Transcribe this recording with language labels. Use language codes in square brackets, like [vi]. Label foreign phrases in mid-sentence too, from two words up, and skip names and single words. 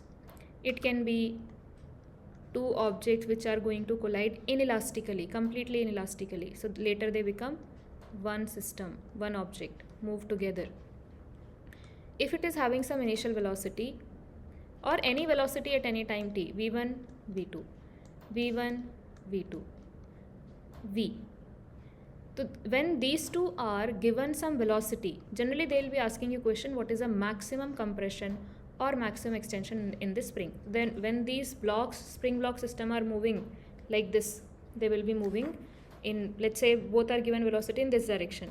[en] It can be two objects which are going to collide inelastically, completely inelastically. So later they become one system, one object, move together. If it is having some initial velocity or any velocity at any time t, v1, v2, v1, v2, v. So when these two are given some velocity, generally they will be asking you question, what is the maximum compression or maximum extension in this spring. Then when these blocks, spring block system are moving like this, they will be moving in, let's say both are given velocity in this direction.